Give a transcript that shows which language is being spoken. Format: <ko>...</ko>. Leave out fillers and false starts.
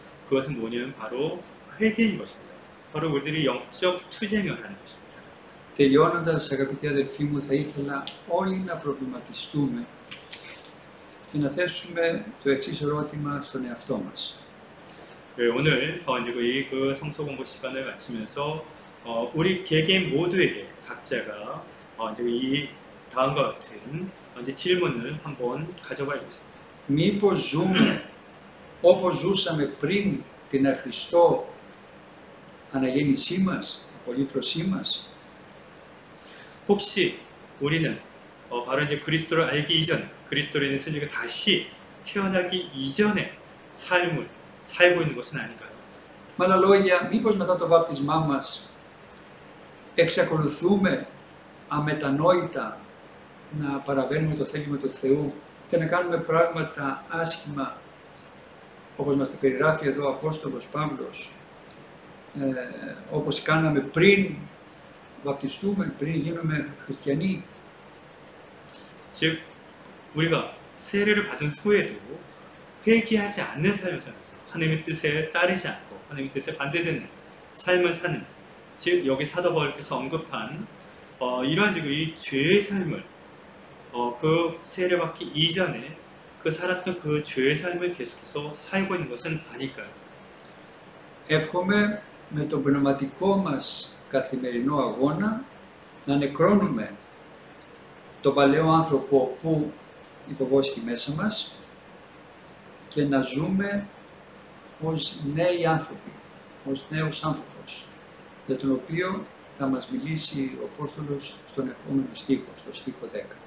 <ko>그것은 뭐냐면 바로 회개인 것입니다. 바로 우리들이 영적 투쟁을 하는 것입니다.</ko> <el>Τελειώνοντας, αγαπητοί αδελφοί μου, θα ήθελα όλοι να προβληματιστούμε και να θέσουμε το εξής ερώτημα στον εαυτό μας.</el> <ko>네, 오늘 이제 그 성서 공부 시간을 마치면서 우리 개개인 모두에게 각자가 이제 이 다음과 같은 이제 질문을 한번 가져봐야겠습니다.</ko> <el>Μήπως ζούμε όπως ζούσαμε πριν την αχριστό αναγέννησή μας, απολύτρωσή μας?</el> <ko>혹시 우리는 바로 이제 그리스도를 알기 이전에, 그리스도로 인해서 이제 다시 태어나기 이전의 삶을 살고 있는 것은 아닌가요?</ko> <el>Με άλλα λόγια, μήπως μετά το βάπτισμά μας εξακολουθούμε αμετανόητα να παραβαίνουμε το θέλημα του Θεού και να κάνουμε πράγματα άσχημα, όπως μας τα περιγράφει εδώ ο Απόστολος Παύλος, όπως κάναμε πριν βαπτιστούμε, πριν γίνουμε χριστιανοί?</el> <ko>즉 우리가 세례를 받은 후에도 회개하지 않는 삶을 살면서 하나님의 뜻에 따르지 않고 하나님의 뜻에 반대되는 삶을 사는, 즉 여기 사도 바울께서 언급한 이러한 이 죄의 삶을 그 세례받기 이전에 그 살았던 그 죄의 삶을 계속해서 살고 있는 것은 아닐까요?</ko> <el>Εύχομαι με τον πνευματικό μας καθημερινό αγώνα να νεκρώνουμε τον παλαιό άνθρωπο που υποβόσκει μέσα μας και να ζούμε ως νέοι άνθρωποι, ως νέους άνθρωπος, για τον οποίο θα μας μιλήσει ο Απόστολος στον επόμενο στίχο, στο στίχο 10.</el>